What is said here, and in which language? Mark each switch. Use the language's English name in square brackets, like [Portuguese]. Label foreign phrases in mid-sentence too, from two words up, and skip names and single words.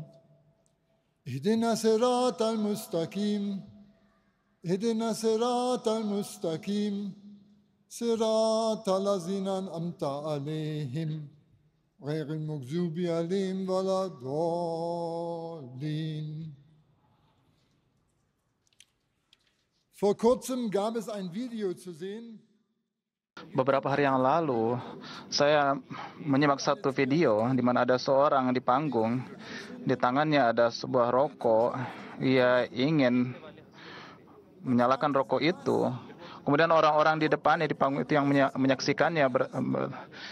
[Arabic] اهدنا الصراط المستقيم. اهدنا الصراط المستقيم. صراط الذين أنعمت عليهم غير المغضوب عليهم ولا الضالين. [German] Vor kurzem gab es ein Video zu sehen. [Indonesian] Beberapa hari yang lalu, saya menyimak satu video di mana ada seorang di panggung, di tangannya ada sebuah rokok. Ia ingin menyalakan rokok itu. Kemudian orang-orang di depannya di panggung itu yang menyaksikannya tertawa.